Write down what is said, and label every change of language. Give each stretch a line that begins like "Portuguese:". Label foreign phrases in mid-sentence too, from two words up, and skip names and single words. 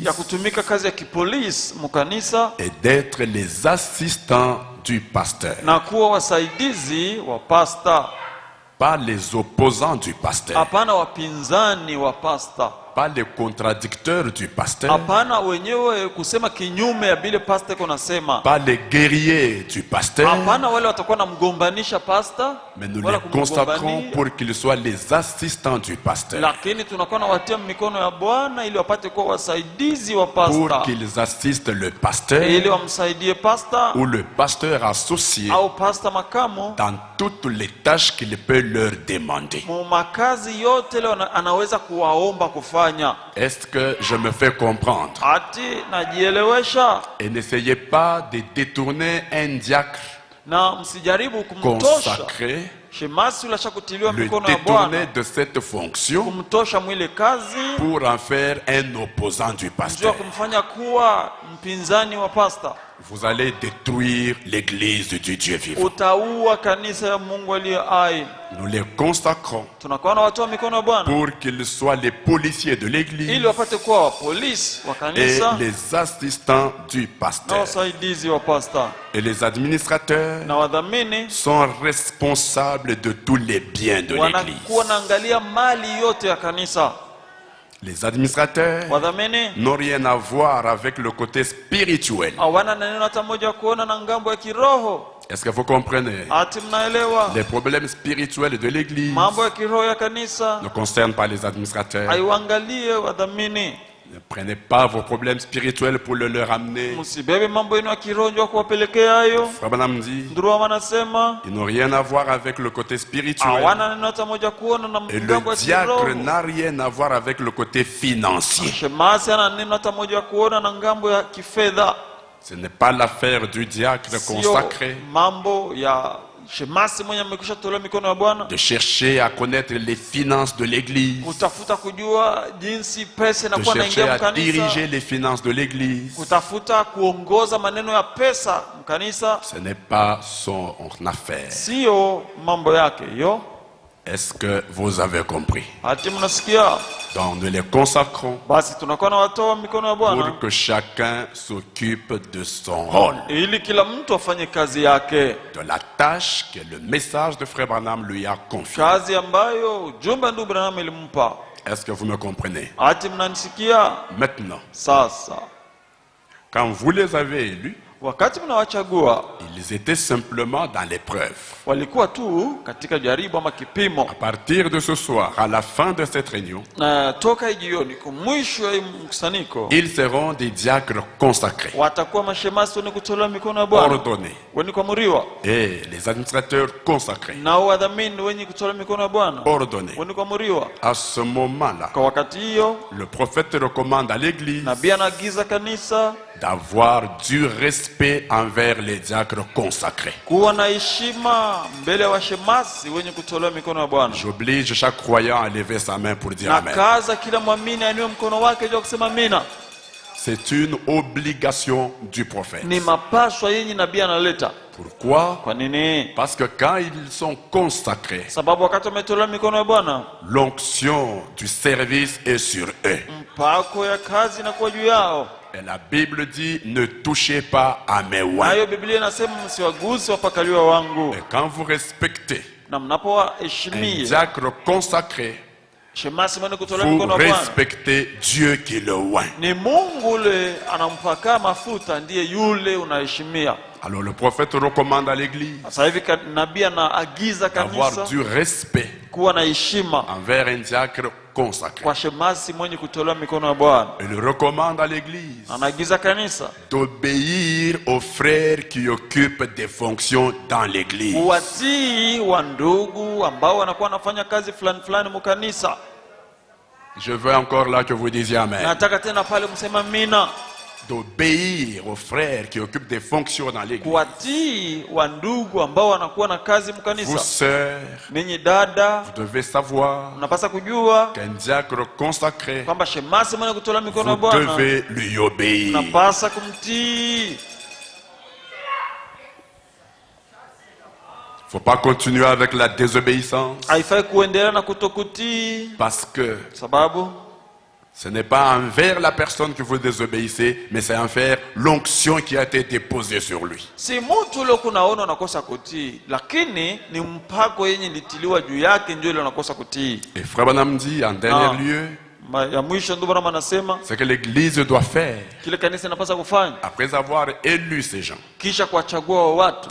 Swahili: ya kutumika kazi ya kipolisi mukanisa
French: et d'être les assistants du pasteur.
Swahili: na kuwa wasaidizi wa pasta,
French: Pas les opposants du pasteur,
Swahili: hapana wapinzani wa pasta,
French: pas les contradicteurs du pasteur,
Swahili: hapana wenyewe kusema kinyume ya vile pasta iko nasema,
French: pas les guerriers du pasteur,
Swahili: hapana wale watakuwa namgombanisha pasta,
French: mais nous
Swahili: wala
French: les consacrons
Swahili: kumgombania.
French: pour qu'ils soient les assistants du pasteur,
Swahili: Lakini tunakuwa nawatia mikono ya Bwana ili wapate kuwa wasaidizi wa
French: pour
Swahili: pasta,
French: qu'ils assistent le pasteur
Swahili: ili wamsaidie pasta
French: ou le pasteur associé
Swahili: au pasta makamu
French: dans toutes les tâches qu'il peut leur demander.
Swahili: mu makazi yote leo anaweza kuwaomba kufanya.
French: Est-ce que je me fais comprendre?
Swahili: Ati najielewesha,
French: Et n'essayez pas de détourner un diacre
Swahili: na msijaribu kumtosha
French: consacré,
Swahili: shemasi ule ashakutiliwa
French: le
Swahili: mikono ya
French: détourner
Swahili: Bwana,
French: de cette fonction
Swahili: kumtosha mwile kazi
French: pour en faire un opposant du
Swahili: njua
French: pasteur.
Swahili: kumfanya kuwa mpinzani wa pasta.
French: vous allez détruire l'église du Dieu vivant.
Swahili: utaua kanisa ya Mungu aliye hai.
French: Nous les consacrons
Swahili: Tunakuwa na watu wa mikono ya Bwana
French: pour qu'ils soient les policiers de l'église
Swahili: ili wapate kuwa polisi wa
French: et
Swahili: kanisa
French: les assistants du
Swahili: na
French: pasteur.
Swahili: wasaidizi wa pastor
French: Et les administrateurs
Swahili: na wadhamini
French: sont responsables de tous les biens de
Swahili: wanakuwa
French: l'église.
Swahili: naangalia mali yote ya kanisa.
French: Les administrateurs
Swahili: Wadhamini
French: n'ont rien à voir avec le côté spirituel.
Swahili: hawana neno hata moja kuona na ngambo ya kiroho.
French: Est-ce que vous comprenez?
Swahili: Ati mnaelewa?
French: Les problèmes spirituels de l'église
Swahili: Mambo ya kiroho ya kanisa
French: ne concernent pas les administrateurs.
Swahili: haiwaangalie wadhamini.
French: Ne prenez pas vos problèmes spirituels pour le leur amener.
Swahili: Msibebe mambo yenu ya kiroho ndio kuwapelekea hayo.
French: Frère Branham dit,
Swahili: Ndugu wanasema
French: ils n'ont rien à voir avec le côté spirituel.
Swahili: hawana neno hata moja kuona na
French: Et
Swahili: ngambo
French: le
Swahili: ya
French: diacre
Swahili: kiroho.
French: n'a rien à voir avec le côté financier.
Swahili: Shemasi ana neno hata moja kuona na ngambo ya kifedha.
French: Ce n'est pas l'affaire du diacre
Swahili: Sio
French: consacré
Swahili: mambo ya shemasi mwenye amekwisha tolewa mikono ya Bwana
French: de chercher à connaître les finances de l'église,
Swahili: kutafuta kujua jinsi pesa
French: de
Swahili: inakuwa
French: chercher
Swahili: inaingia
French: à
Swahili: mkanisa,
French: diriger les finances de l'église.
Swahili: kutafuta kuongoza maneno ya pesa mkanisa.
French: Ce n'est pas son affaire.
Swahili: Sio mambo yake hiyo.
French: Est-ce que vous avez compris?
Swahili: Hati mnasikia?
French: Donc nous les consacrons
Swahili: Basi tunakuwa na watoa mikono ya Bwana
French: pour que chacun s'occupe de son rôle,
Swahili: ili kila mtu afanye kazi yake,
French: de la tâche que le message de Frère Branham lui a confiée.
Swahili: kazi ambayo ujumbe ndugu Branham ilimpa.
French: Est-ce que vous me comprenez?
Swahili: Hati mnanisikia?
French: Maintenant,
Swahili: Sasa
French: quand vous les avez élus,
Swahili: wakati mnawachagua
French: ils étaient simplement dans l'épreuve.
Swahili: walikuwa tu katika jaribu ama kipimo.
French: À partir de ce soir, à la fin de cette réunion,
Swahili: Na toka jioni kwa mwisho wa mkusanyiko
French: ils seront des diacres consacrés,
Swahili: watakuwa mashemasi wenye kutolewa mikono ya Bwana,
French: ordonnés,
Swahili: wenye kuamuriwa,
French: et les administrateurs consacrés,
Swahili: na wadhamini wenye kutolewa mikono ya Bwana,
French: ordonnés.
Swahili: wenye kuamuriwa.
French: À ce moment-là,
Swahili: Kwa wakati hiyo
French: le prophète recommande à l'église
Swahili: nabii anaagiza kanisa
French: d'avoir du respect envers les diacres consacrés.
Swahili: kuwa na heshima mbele ya washemasi wenye kutolewa mikono ya Bwana.
French: J'oblige chaque croyant à lever sa main pour dire
Swahili: Na
French: Amen.
Swahili: kaza kila mwamini ainue mkono wake juu ya kusema amina.
French: C'est une obligation du prophète.
Swahili: Ni mapaswa yenye nabii analeta.
French: Pourquoi?
Swahili: Kwa nini?
French: Parce que quand ils sont consacrés,
Swahili: Sababu wakati wametolewa mikono ya Bwana,
French: l'onction du service est sur eux.
Swahili: mpako ya kazi inakuwa juu yao.
French: Et la Bible dit, ne touchez pas à mes
Swahili: Na
French: oins.
Swahili: hiyo Biblia inasema msiwagusi wapakaliwa wangu.
French: Et quand vous respectez
Swahili: Na
French: un
Swahili: mnapowaheshimia
French: diacre consacré,
Swahili: shemasi mwenye kutolewa
French: vous
Swahili: mikono ya Bwana,
French: respectez Dieu qui le oint.
Swahili: ni Mungu ule anampaka mafuta, ndiye yule unaheshimia.
French: Alors le prophète recommande à l'église
Swahili: Sasa hivi nabii anaagiza
French: d'avoir
Swahili: kanisa
French: du respect
Swahili: kuwa na heshima
French: envers un diacre consacré.
Swahili: kwa shemasi mwenye kutolewa mikono ya Bwana.
French: Il recommande à l'église
Swahili: Anaagiza kanisa
French: d'obéir aux frères qui occupent des fonctions dans l'église.
Swahili: kuwatii wa ndugu ambao wanakuwa wanafanya kazi fulani fulani mukanisa.
French: Je veux encore là que vous disiez Amen.
Swahili: Nataka tena pale msema mina.
French: D'obéir aux frères qui occupent des fonctions dans l'église.
Swahili: Kuwatii wa ndugu ambao wanakuwa na kazi
French: Vous
Swahili: mkanisa.
French: sœurs,
Swahili: Ninyi dada,
French: vous devez savoir
Swahili: mnapasa kujua
French: qu'un diacre consacré,
Swahili: kwamba shemasi mwenye kutolewa mikono ya
French: vous
Swahili: Bwana
French: devez lui obéir.
Swahili: mnapasa kumtii.
French: Faut pas continuer avec la désobéissance
Swahili: Haifai kuendelea na kutokutii,
French: parce que
Swahili: sababu
French: ce n'est pas envers la personne que vous désobéissez, mais c'est envers l'onction qui a été déposée sur lui.
Swahili: si mtu ule kunaona unakosa kutii, lakini ni mpako yenye litiliwa juu yake ndio ile unakosa kutii.
French: Et Frère Branham dit en dernier lieu,
Swahili: Ya mwisho ndio Bwana anasema
French: ce que l'église doit faire
Swahili: kile kanisa inapasa kufanya
French: après avoir élu ces gens
Swahili: kisha kuwachagua wa watu